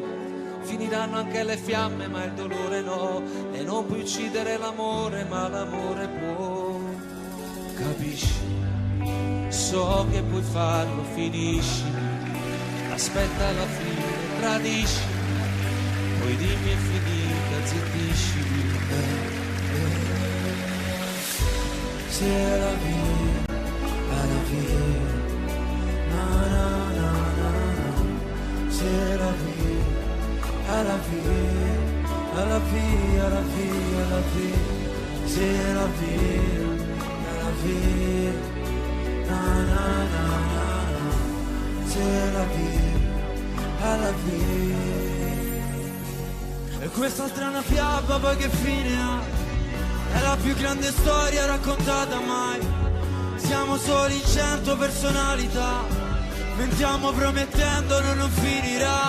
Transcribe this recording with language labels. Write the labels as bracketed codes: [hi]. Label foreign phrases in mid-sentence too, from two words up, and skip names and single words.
[it] Finiranno anche le fiamme ma il dolore no, e non puoi uccidere l'amore ma l'amore può, capisci? So che puoi farlo, finisci, aspetta la fine, tradisci, poi dimmi è finita, zittisci. [fr] C'est la vie, à la vie, na na na na na. C'est la vie, à la vie, à la vie, à la vie, à la vie. C'est la vie, à la vie. Na na na na na, c'est la vie, alla vie. [it] E quest'altra è una fiaba, poi che fine ha? È la più grande storia raccontata mai. Siamo soli in 100 personalità, mentiamo promettendo non finirà.